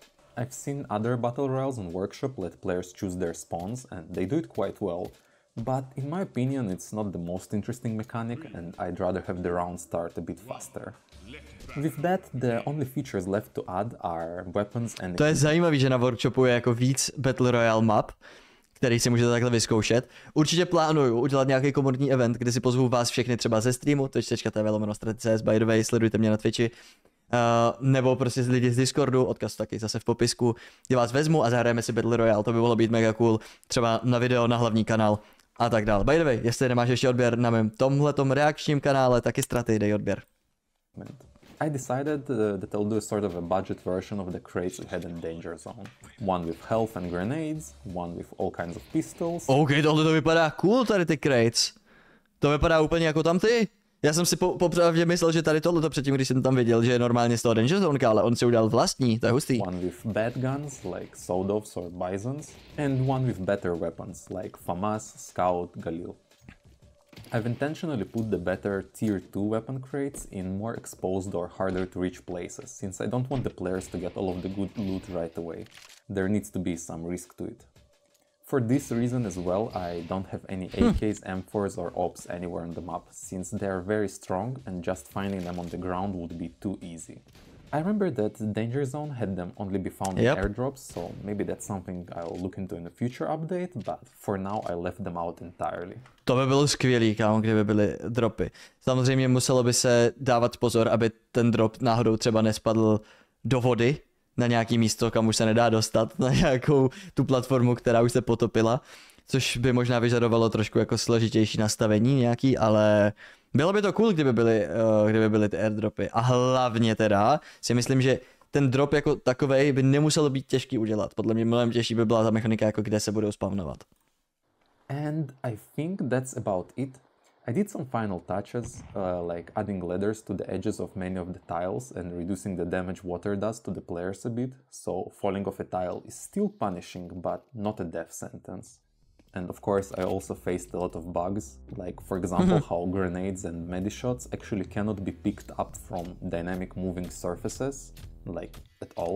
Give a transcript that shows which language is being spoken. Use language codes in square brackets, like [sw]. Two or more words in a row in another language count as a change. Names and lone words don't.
[en] I've seen other battle royales on Workshop let players choose their spawns, and they do it quite well. But in my opinion, it's not the most interesting mechanic, and I'd rather have the round start a bit faster. With that, the only features left to add are weapons and... [cs] To je zajímavý, že na Workshopu je jako víc Battle Royale map, který si můžete takhle vyzkoušet. Určitě plánuju udělat nějaký komunitní event, kde si pozvu vás všechny třeba ze streamu, [en] twitch.tv/Straty, by the way, [cs] sledujte mě na Twitchi. Nebo prostě lidi z Discordu, odkaz taky zase v popisku, kde vás vezmu a zahrajeme si Battle Royale, to by mohlo být mega cool, třeba na video, na hlavní kanál a tak dále. [en] By the way, [cs] jestli nemáš ještě odběr na mém tomhletom reakčním kanále, taky Straty, dej odběr. [en] I decided that I'll do a sort of a budget version of the crates we had in Danger Zone. One with health and grenades, one with all kinds of pistols. [cs] OK, tohle to vypadá cool, tady ty crates. To vypadá úplně jako tam ty. Já jsem si popravdě myslel, že tady tohleto předtím, když jsem tam viděl, že je normálně z toho danger zonka, ale on si udělal vlastní, to je hustý. [en] One with bad guns like Sodovs or Bisons, and one with better weapons like FAMAS, Scout, Galil. I've intentionally put the better tier 2 weapon crates in more exposed or harder to reach places, since I don't want the players to get all of the good loot right away. There needs to be some risk to it. For this reason as well, I don't have any AKs, M4s or OPs anywhere on the map, since they are very strong and just finding them on the ground would be too easy. I remember that the danger zone had them only be found in airdrops, so maybe that's something I'll look into in a future update, but for now I left them out entirely. [cs] To by bylo skvělý, kámo, kdyby byly dropy. Samozřejmě muselo by se dávat pozor, aby ten drop náhodou třeba nespadl do vody, na nějaký místo, kam už se nedá dostat, na nějakou tu platformu, která už se potopila, což by možná vyžadovalo trošku jako složitější nastavení nějaký, ale bylo by to cool, kdyby byly ty airdropy. A hlavně teda si myslím, že ten drop jako takovej by nemuselo být těžký udělat. Podle mě mnohem těžší by byla ta mechanika, jako kde se budou spavnovat. [en] And I think that's about it. I did some final touches, like adding ladders to the edges of many of the tiles and reducing the damage water does to the players a bit, so falling off a tile is still punishing, but not a death sentence. And of course I also faced a lot of bugs, like for example how grenades and medishots actually cannot be picked up from dynamic moving surfaces, like at all.